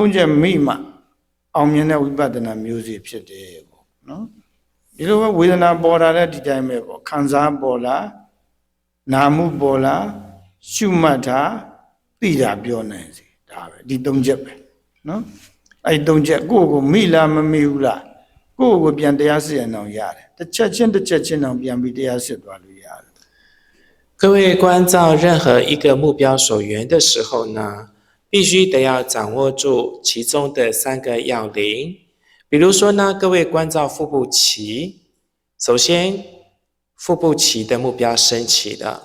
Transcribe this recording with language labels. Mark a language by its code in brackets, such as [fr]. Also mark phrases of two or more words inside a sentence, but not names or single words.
[my] ချက်မိမှအောင်မြင်တဲ့ဝိပဿနာမျိုးစီဖြစ်တယ်ပေါ့နော်ဒီလိုပဲဝေဒနာပေါ်လာတဲ့ဒီတိုင်းပဲပေါ့ခံစားပေါ်လာနာမှုပေါ်လာရှုမှတ်တာသိတာပြောနိုင်စေဒါပဲဒီ3ချက်ပဲနော်အဲ့3ချက်ကိုယ့်ကိုမိလားမမိဘူးလားကိုယ့်ကိုပြန်တရားစစ်ရင်တော့ရတယ်တစ်ချက်ချင်းတော့ပြန်ပြီးတရားစစ်သွားလို့ရတယ် [zh] 各位关照任何一个目标所缘的时候呢，必须得要掌握住其中的3个要领。比如说呢，各位关照腹部期，首先腹部期的目标升起了。